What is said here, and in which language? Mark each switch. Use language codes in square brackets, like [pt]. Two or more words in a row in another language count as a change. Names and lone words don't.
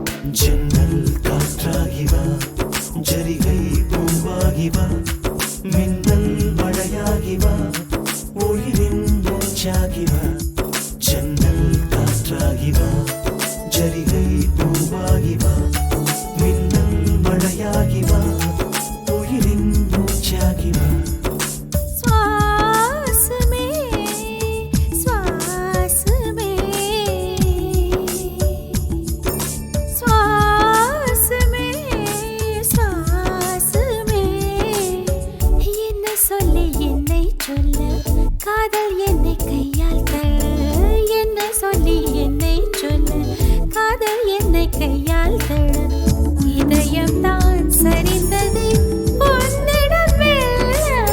[ta] ஜன்னல் காற்றாகி வா, ஜரிகை பூவாகி வா, மின்னல் மழையாகி வா, உயிரின் மூச்சாகி வா. ஜன்னல் காற்றாகி வா, ஜரிகை பூவாகி வா, மின்னல் மழையாகி வா, உயிரின் மூச்சாகி வா. [hi] श्वास में श्वास में श्वास में श्वास में [ta] என்ன சொல்ல என்னை சொல்ல காதல் என்னை கையால் தள்ள என்ன சொல்லி என்னை சொல்ல காதல் என்னை கையால் தள்ள இதயம் தான் சரிந்தது உன்னிடம் மெல்ல.